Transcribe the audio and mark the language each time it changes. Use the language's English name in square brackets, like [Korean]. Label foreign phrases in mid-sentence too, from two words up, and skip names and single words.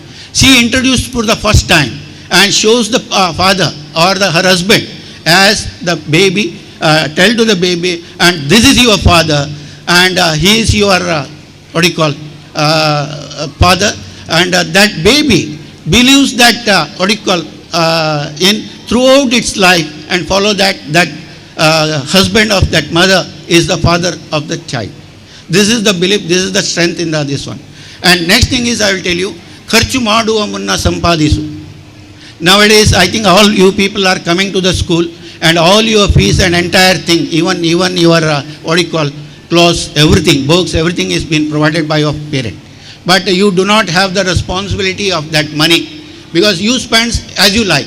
[English] She introduced for the first time and shows the father or her husband as the baby, tell to the baby, and this is your father, and he is your, what do you call, father, and that baby believes that, what do you call, in throughout its life, and follow that husband of that mother is the father of the child. This is the belief, this is the strength in this one. And next thing is, I will tell you, [Kannada] ಖರ್ಚು ಮಾಡುವ ಮುನ್ನ ಸಂಪಾದಿಸು. [English] Nowadays, I think all you people are coming to the school, and all your fees and entire thing, even your, what do you call, clothes, everything, books, everything is being provided by your parent. But you do not have the responsibility of that money, because you spend as you like.